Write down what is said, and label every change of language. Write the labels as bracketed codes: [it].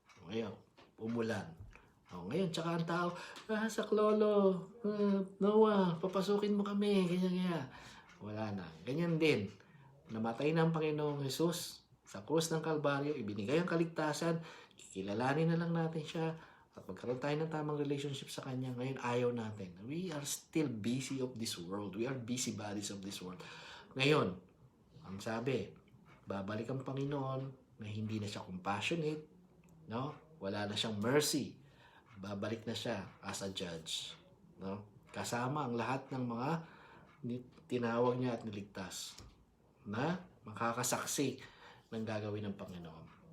[tl] Ngayon, umulan. Ngayon, tsaka ang tao, saklolo, Noah, papasukin mo kami, ganyan. Wala na. Ganyan din. Namatay na ang Panginoong Jesus sa krus ng Kalbaryo, ibinigay ang kaligtasan, kikilalanin na lang natin siya, at magkaroon tayo ng tamang relationship sa Kanya. Ngayon, ayaw natin. [en] We are still busy of this world. We are busybodies of this world. [tl] Ngayon, ang sabi, babalik ang Panginoon na hindi na siya compassionate, no? Wala na siyang mercy. Babalik na siya [en] as a judge, [tl] no? Kasama ang lahat ng mga tinawag niya at niligtas na makakasaksi ng gagawin ng Panginoon.